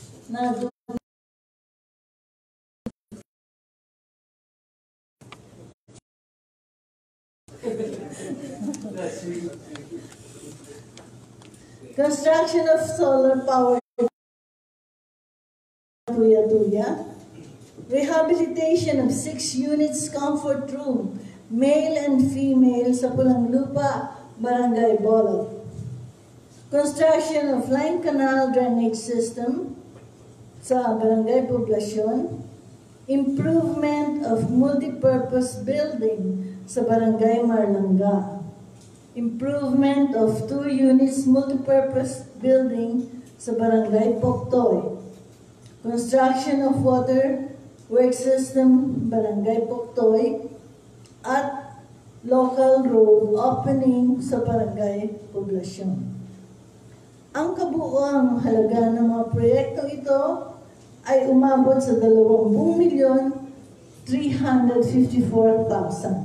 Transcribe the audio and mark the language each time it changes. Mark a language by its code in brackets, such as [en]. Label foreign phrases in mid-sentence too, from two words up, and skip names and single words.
[en] Construction of solar power Tuya-Tuya. Rehabilitation of 6 units comfort room, male and female sa Pulang Lupa, Barangay Bolog. Construction of line canal drainage system sa Barangay Poblasyon. Improvement of multipurpose building sa Barangay Marlanga. Improvement of 2 units multipurpose building sa Barangay Puktoy. Construction of water work system Barangay Puktoy at local road opening sa Barangay Poblasyon. [tl] Ang kabuuang halaga ng mga proyektong ito ay umabot sa 20,354,000.